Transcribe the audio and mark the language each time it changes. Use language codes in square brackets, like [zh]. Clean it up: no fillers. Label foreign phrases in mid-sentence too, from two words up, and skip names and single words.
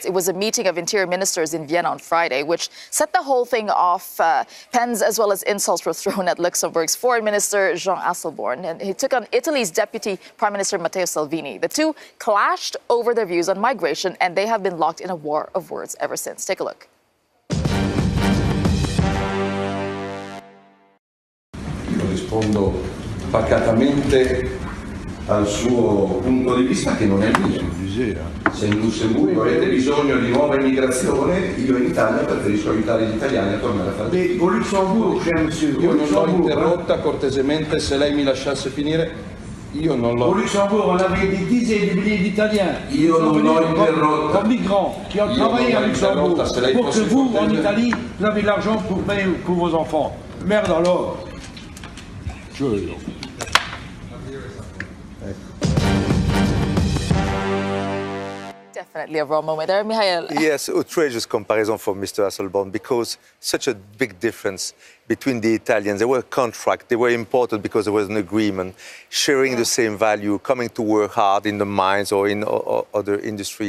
[en] It was a meeting of interior ministers in Vienna on Friday, which set the whole thing off. Pens as well as insults were thrown at Luxembourg's foreign minister, Jean Asselborn, and he took on Italy's deputy prime minister, Matteo Salvini. The two clashed over their views on migration, and they have been locked in a war of words ever since. Take a look. [it] Rispondo pacatamente al suo punto di vista, che non è il mio. Se in Lussemburgo avete bisogno di nuova immigrazione, io in Italia preferisco aiutare gli italiani a tornare a fare. Io non l'ho interrotta, cortesemente, se lei mi lasciasse finire, io non l'ho. [fr] Au Luxembourg, on avait des dizaines de milliers d'Italiens comme migrants qui ont travaillé à Luxembourg pour que vous, en Italie, vous avez de l'argent pour payer pour vos enfants. Merde alors. [en] Definitely a Raw Moment there, Mihail. Yes, outrageous comparison for Mr. Asselborn, because such a big difference between the Italians. They were a contract, they were important because there was an agreement, sharing the same value, coming to work hard in the mines or in other industry.